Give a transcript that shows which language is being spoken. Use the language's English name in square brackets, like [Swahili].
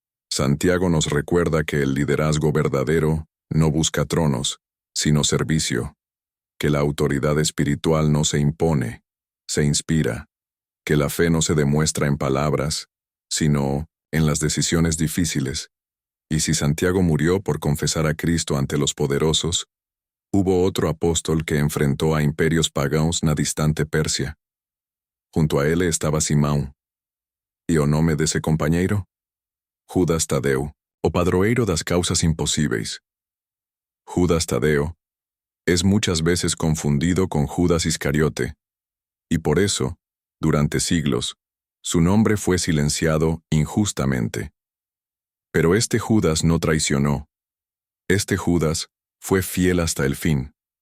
[Spanish] Santiago nos recuerda que el liderazgo verdadero no busca tronos, sino servicio, que la autoridad espiritual no se impone, se inspira, que la fe no se demuestra en palabras, sino en las decisiones difíciles. Y si Santiago murió por confesar a Cristo ante los poderosos, hubo otro apóstol que enfrentó a imperios paganos [Portuguese] na distante Persia. [Spanish] Junto a él estaba Simão. [Portuguese] E o nome desse companheiro? Judas Tadeu, o padroeiro das causas impossíveis. [Spanish] Judas Tadeo es muchas veces confundido con Judas Iscariote, y por eso, durante siglos, su nombre fue silenciado injustamente. Pero este Judas no traicionó. Este Judas fue fiel hasta el fin.